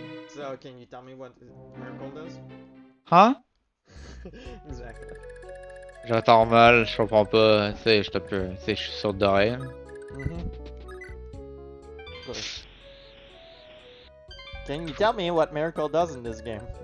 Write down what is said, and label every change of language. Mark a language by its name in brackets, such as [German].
[English] So, can you tell me what Miracle does? [French] Hein? [English] Exactly. [French] J'entends mal, je comprends pas, tu sais, je suis sur d'oreille. [English] Can you tell me what Miracle does in this game?